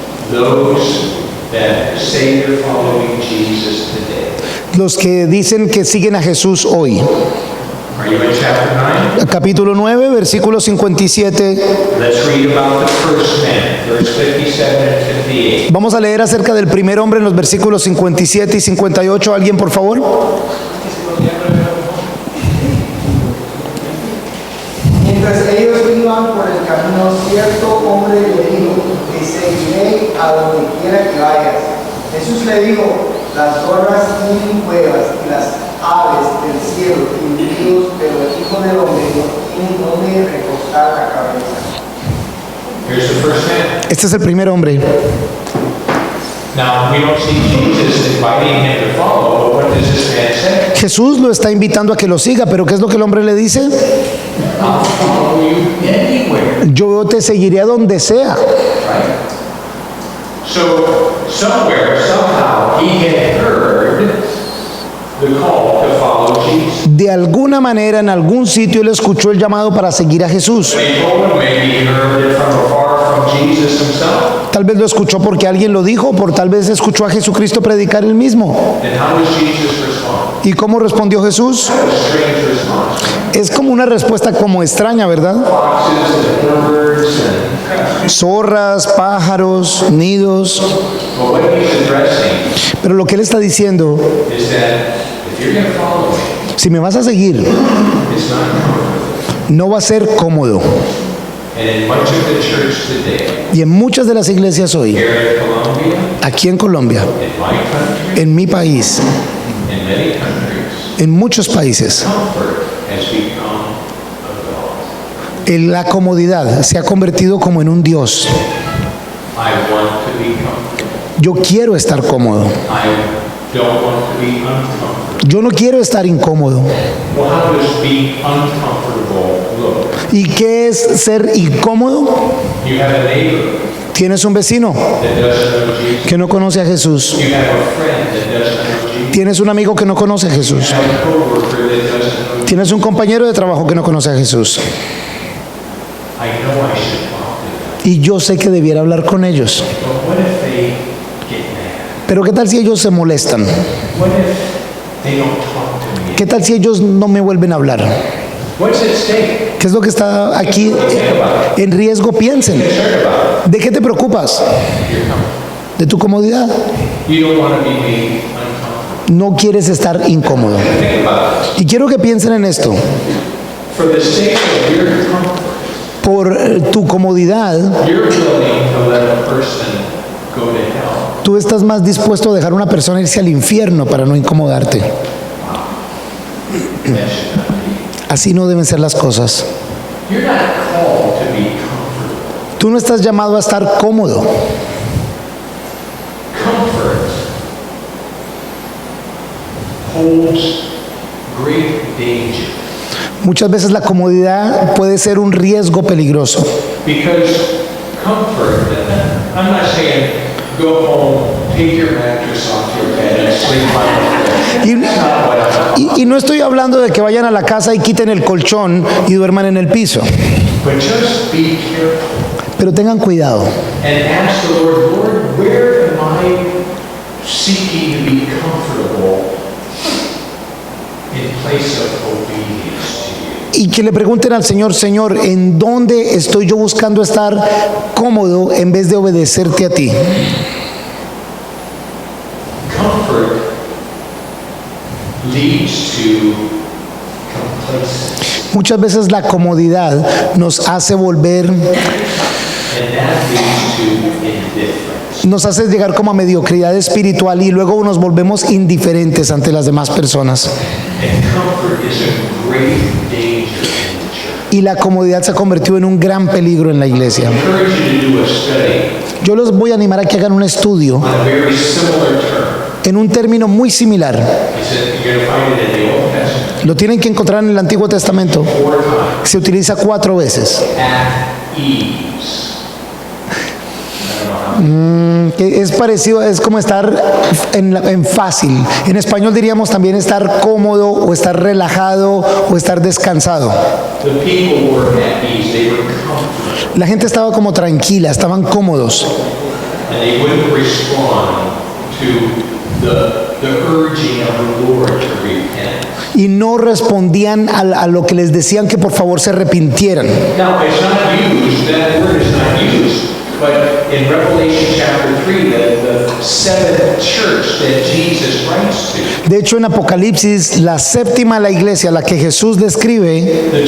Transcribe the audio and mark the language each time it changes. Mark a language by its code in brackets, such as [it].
[en] those that say they're following Jesus today. [es] los que dicen que siguen a Jesús hoy. [en] Are you in chapter 9? [es] Capítulo 9, versículo 57. [en] Let's read about the first man, verse 57 and 58. [es] Vamos a leer acerca del primer hombre en los versículos 57 y 58. ¿Alguien, por favor? Mientras ellos iban por el camino, cierto hombre le dijo, te seguiré a donde quiera que vayas. Jesús le dijo, las zorras tienen cuevas y las aves del cielo tienen nidos, pero el Hijo del Hombre no tiene donde recostar la cabeza. [en] Here's the first man. [es] Este es el primer hombre. [en] Now, we don't see Jesus inviting him to follow, but what does this man say? [es] Jesús lo está invitando a que lo siga, pero ¿qué es lo que el hombre le dice? [en] I'll follow you anywhere. [es] Yo te seguiré a donde sea. [en] Right? So, somewhere, somehow, he had heard the call to follow Jesus. [es] De alguna manera, en algún sitio, él escuchó el llamado para seguir a Jesús. [en] They told him, maybe he heard it from afar from Jesus himself. [es] Tal vez lo escuchó porque alguien lo dijo, por tal vez escuchó a Jesucristo predicar él mismo. [en] And how does Jesus respond? [es] ¿Y cómo respondió Jesús? [en] A strange response. [es] Es como una respuesta como extraña, ¿verdad? [en] Foxes and birds and [es] Zorras, pájaros, nidos. [en] but what he's addressing [es] Pero lo que él está diciendo, [en] is that if you're going to follow me, [es] si me vas a seguir, [en] it's not comfortable. [es] no va a ser cómodo. [en] And in much of the church today, [es] Y en muchas de las iglesias hoy, [en] here in Colombia, [es] aquí en Colombia, [en] in my country, [es] en mi país, [en] in many countries, [es] en muchos países, [en] comfort has become a God. [es] la comodidad se ha convertido como en un Dios. [en] I want to be comfortable. [es] Yo quiero estar cómodo. [en] I don't want to be uncomfortable. [es] Yo no quiero estar incómodo. [en] Well, how does being uncomfortable look? [es] ¿Y qué es ser incómodo? [en] You have a neighbor [es] Tienes un vecino [en] that doesn't know Jesus. [es] que no conoce a Jesús. [en] You have a friend that doesn't know Jesus. [es] Tienes un amigo que no conoce a Jesús. [en] You have a coworker that doesn't know Jesus. [es] Tienes un compañero de trabajo que no conoce a Jesús. [en] I know I should talk to them, [es] Y yo sé que debiera hablar con ellos. [en] but what if they get mad? [es] Pero ¿qué tal si ellos se molestan? [en] What if they don't talk to me? [es] ¿Qué tal si ellos no me vuelven a hablar? [en] What's at stake? [es] ¿Qué es lo que está aquí en riesgo? Piensen. [en] Concerned about [es] ¿De qué te preocupas? [en] your comfort. [es] ¿De tu comodidad? [en] You don't want to be made uncomfortable. [es] No quieres estar incómodo. [en] Think about it. [es] Y quiero que piensen en esto. [en] For the sake of your comfort, [es] Por tu comodidad, [en] you're willing to let a person go to hell. [es] tú estás más dispuesto a dejar a una persona irse al infierno para no incomodarte. [en] That should not be. [es] Así no deben ser las cosas. [en] You're not called to be comfortable. [es] Tú no estás llamado a estar cómodo. [en] Comfort holds great danger [es] Muchas veces la comodidad puede ser un riesgo peligroso. [en] because comfort, I'm not saying go home, take your mattress off your bed and sleep on the floor. That's not what I'm talking [es] y no estoy hablando de que vayan a la casa y quiten el colchón y duerman en el piso. [en] about. But just be careful [es] Pero tengan cuidado. [en] and ask the Lord, Lord, where am I seeking to be comfortable in place of obedience to you? [es] Y que le pregunten al Señor, Señor, ¿en dónde estoy yo buscando estar cómodo en vez de obedecerte a ti? [en] Comfort leads to complacency, [es] Muchas veces la comodidad nos hace volver, [en] and that leads to indifference. [es] nos hace llegar como a mediocridad espiritual y luego nos volvemos indiferentes ante las demás personas. [en] And comfort is a great danger in the church. [es] Y la comodidad se ha convertido en un gran peligro en la iglesia. [en] I encourage you to do a study [es] Yo los voy a animar a que hagan un estudio [en] on a very similar term. [es] en un término muy similar. [en] He said you're going to find it in the Old Testament [es] Lo tienen que encontrar en el Antiguo Testamento. [en] 4 times. [es] Se utiliza 4 veces. [en] At ease. I don't know how. [es] Que es parecido, es como estar en fácil. En español diríamos también estar cómodo o estar relajado o estar descansado. [en] The people were at ease. They were comfortable. [es] La gente estaba como tranquila, estaban cómodos. [en] And they wouldn't respond to the urging of the Lord to repent. [es] Y no respondían a lo que les decían que por favor se arrepintieran. [en] Now, it's not used, that word is not used, but in Revelation chapter 3, the seventh church that Jesus writes to, [es] De hecho, en Apocalipsis, la séptima, la iglesia, la que Jesús describe,